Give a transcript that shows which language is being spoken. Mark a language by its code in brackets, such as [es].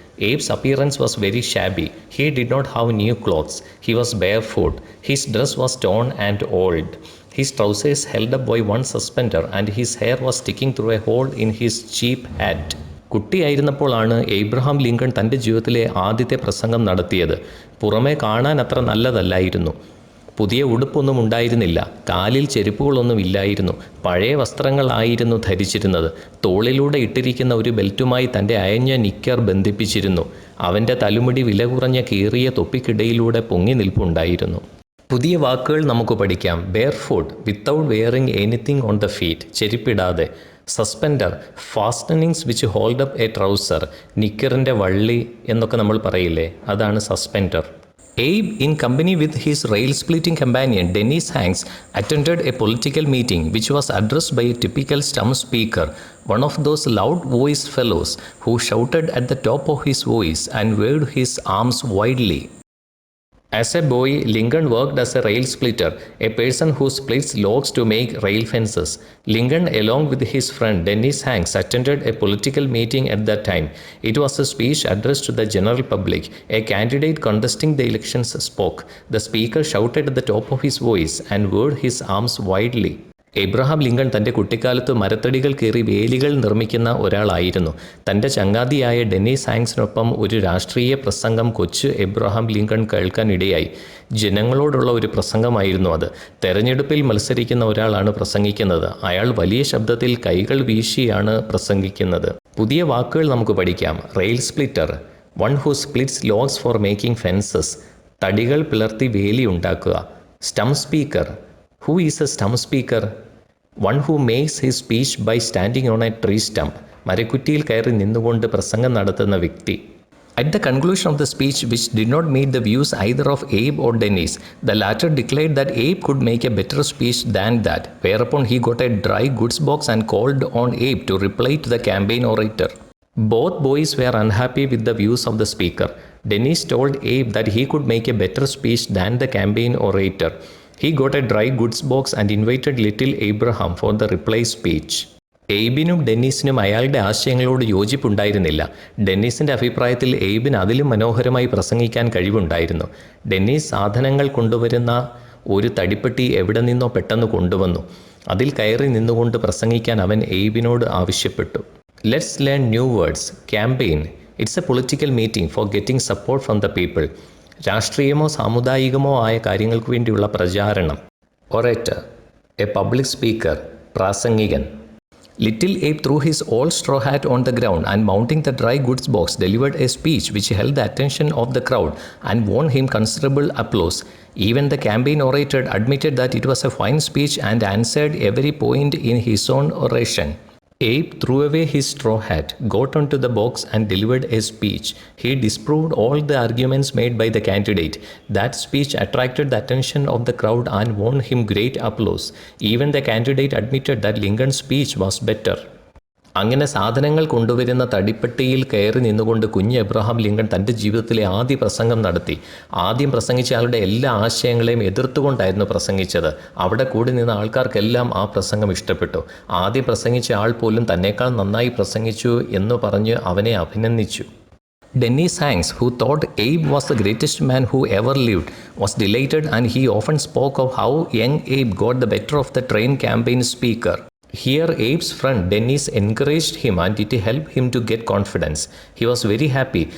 [en] Abe's appearance was very shabby. He did not have new clothes. He was barefoot. His dress was torn and old. His trousers held up by one suspender, and his hair was sticking through a hole in his cheap hat. [ml] കുട്ടിയായിരുന്നപ്പോഴാണ് Abraham Lincoln തൻ്റെ ജീവിതത്തിലെ ആദ്യത്തെ പ്രസംഗം നടത്തിയത്. പുറമേ കാണാൻ അത്ര നല്ലതല്ലായിരുന്നു. പുതിയ ഉടുപ്പൊന്നും ഉണ്ടായിരുന്നില്ല. കാലിൽ ചെരുപ്പുകളൊന്നും ഇല്ലായിരുന്നു. പഴയ വസ്ത്രങ്ങളായിരുന്നു ധരിച്ചിരുന്നത്. തോളിലൂടെ ഇട്ടിരിക്കുന്ന ഒരു ബെൽറ്റുമായി തൻ്റെ അയഞ്ഞ നിക്കർ ബന്ധിപ്പിച്ചിരുന്നു. അവൻ്റെ തലമുടി വില കുറഞ്ഞ കീറിയ തൊപ്പിക്കിടയിലൂടെ പൊങ്ങി നിൽപ്പുണ്ടായിരുന്നു. പുതിയ വാക്കുകൾ നമുക്ക് പഠിക്കാം. [en] barefoot, without wearing anything on the feet, [ml] ചെരുപ്പിടാതെ. [en] suspender, fastenings which hold up a trouser, [ml] നിക്കറിൻ്റെ വള്ളി എന്നൊക്കെ നമ്മൾ പറയില്ലേ, അതാണ് [en] Suspender. Abe, in company with his rail-splitting companion Dennis Hanks, attended a political meeting which was addressed by a typical stump speaker, one of those loud-voiced fellows who shouted at the top of his voice and waved his arms widely. As a boy, Lincoln worked as a rail splitter, a person who splits logs to make rail fences. Lincoln, along with his friend Dennis Hanks, attended a political meeting at that time. It was a speech addressed to the general public. A candidate contesting the elections spoke. The speaker shouted at the top of his voice and waved his arms widely. [ml] Abraham Lincoln തൻ്റെ കുട്ടിക്കാലത്ത് മരത്തടികൾ കീറി വേലികൾ നിർമ്മിക്കുന്ന ഒരാളായിരുന്നു. തൻ്റെ ചങ്ങാതിയായ Dennis ഹാങ്സിനൊപ്പം ഒരു രാഷ്ട്രീയ പ്രസംഗം കൊച്ചു എബ്രഹാം ലിങ്കൺ കേൾക്കാനിടയായി. ജനങ്ങളോടുള്ള ഒരു പ്രസംഗമായിരുന്നു അത്. തെരഞ്ഞെടുപ്പിൽ മത്സരിക്കുന്ന ഒരാളാണ് പ്രസംഗിക്കുന്നത്. അയാൾ വലിയ ശബ്ദത്തിൽ കൈകൾ വീശിയാണ് പ്രസംഗിക്കുന്നത്. പുതിയ വാക്കുകൾ നമുക്ക് പഠിക്കാം. [en] rail splitter, one who splits logs for making fences, [ml] തടികൾ പിളർത്തി വേലി ഉണ്ടാക്കുക. [en] Stump speaker, who is a stump speaker? One who makes his speech by standing on a tree stump, [ml] മരക്കുറ്റിയിൽ കയറി നിന്നുകൊണ്ട് പ്രസംഗം നടത്തുന്ന വ്യക്തി. [en] At the conclusion of the speech, which did not meet the views either of Abe or Dennis, the latter declared that Abe could make a better speech than that, whereupon he got a dry goods box and called on Abe to reply to the campaign orator. Both boys were unhappy with the views of the speaker. Dennis told Abe that he could make a better speech than the campaign orator. He got a dry goods box and invited little Abraham for the reply speech. [ml] എയ്ബിനും ഡെന്നീസിനും അയാളുടെ ആശയങ്ങളോട് യോജിപ്പുണ്ടായിരുന്നില്ല. ഡെന്നീസിൻ്റെ അഭിപ്രായത്തിൽ എയ്ബിന് അതിലും മനോഹരമായി പ്രസംഗിക്കാൻ കഴിവുണ്ടായിരുന്നു. Dennis സാധനങ്ങൾ കൊണ്ടുവരുന്ന ഒരു തടിപ്പെട്ടി എവിടെ നിന്നോ പെട്ടെന്ന് കൊണ്ടുവന്നു. അതിൽ കയറി നിന്നുകൊണ്ട് പ്രസംഗിക്കാൻ അവൻ എയ്ബിനോട് ആവശ്യപ്പെട്ടു. [en] Let's learn new words. Campaign. It's a political meeting for getting support from the people. [ml] രാഷ്ട്രീയമോ സാമുദായികമോ ആയ കാര്യങ്ങൾക്ക് വേണ്ടിയുള്ള പ്രചാരണം. [en] Orator. A public speaker. [ml] പ്രാസംഗികൻ. [en] Little Abe threw his old straw hat on the ground and mounting the dry goods box delivered a speech which held the attention of the crowd and won him considerable applause. Even the campaign orator admitted that it was a fine speech and answered every point in his own oration. Abe threw away his straw hat, got onto the box and delivered a speech. He disproved all the arguments made by the candidate. That speech attracted the attention of the crowd and won him great applause. Even the candidate admitted that Lincoln's speech was better. [ml] അങ്ങനെ സാധനങ്ങൾ കൊണ്ടുവരുന്ന തടിപ്പെട്ടിയിൽ കയറി നിന്നുകൊണ്ട് കുഞ്ഞ് Abraham Lincoln തൻ്റെ ജീവിതത്തിലെ ആദ്യ പ്രസംഗം നടത്തി. ആദ്യം പ്രസംഗിച്ച ആളുടെ എല്ലാ ആശയങ്ങളെയും എതിർത്തുകൊണ്ടായിരുന്നു പ്രസംഗിച്ചത്. അവിടെ കൂടി നിന്ന ആൾക്കാർക്കെല്ലാം ആ പ്രസംഗം ഇഷ്ടപ്പെട്ടു. ആദ്യം പ്രസംഗിച്ച ആൾ പോലും തന്നേക്കാൾ നന്നായി പ്രസംഗിച്ചു എന്ന് പറഞ്ഞ് അവനെ അഭിനന്ദിച്ചു. [en] Dennis Hanks, who thought Abe was the greatest man who ever lived, was delighted and he often spoke of how young Abe got the better of the trained campaign speaker. Here Abe's friend Dennis encouraged him and it helped him to get confidence. He was very happy.